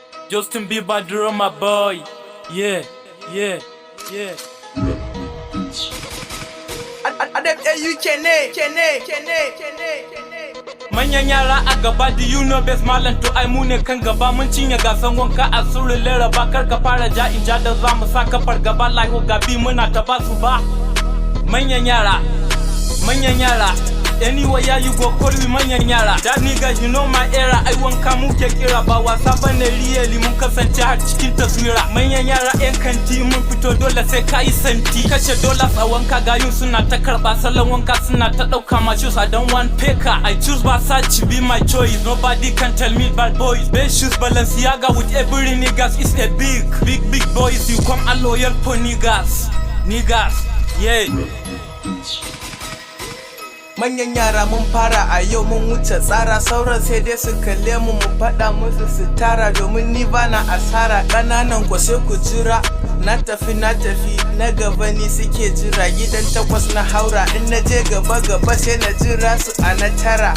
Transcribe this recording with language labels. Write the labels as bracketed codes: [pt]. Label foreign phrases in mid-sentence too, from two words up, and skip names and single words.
[en] Justin Bieber, drama boy. Yeah, yeah, yeah. Adam A U K Kene, Kene, Kene, Kene, Kene. [ha] Manyan yara a gaba, [en] do you know best [ha] malam to ai mu ne kan gaba. Mun cinye gasan wanka a surun laraba, kar ka fara ja in ja da za mu sa ka fargaba. Like Ogabi muna ta ba su ba. Manyan yara, manyan yara. [en] Anywhere you go, call me [ha] manyan yara. [en] That nigga, you know my era. [ha] Ai wanka muke kira, ba wasa bane really. Mun kasance har cikin taswira. Manyan yara yan kanti, mun fito dole sai ka yi santi. Kashe dollars a wanka, gayun suna ta karɓa. Salon wanka suna ta ɗauka. [en] My shoes, I don't want paper. I choose Versace, be my choice. Nobody can tell me bad boys. Best shoes, Balenciaga with every niggas is a big, big, big boys. You come a loyal for niggas, niggas, yeah. [ha] Manyan yara mun fara a yau mun wuce tsara, sauran sai dai su kalle mu mu faɗa musu su tara, domin ni bana asara. Ƙananan ku sai ku jira, na tafi, na tafi, na gaba ni suke jira. Gidan takwas na haura, in na je gaba gaba sai na jira su a na tara.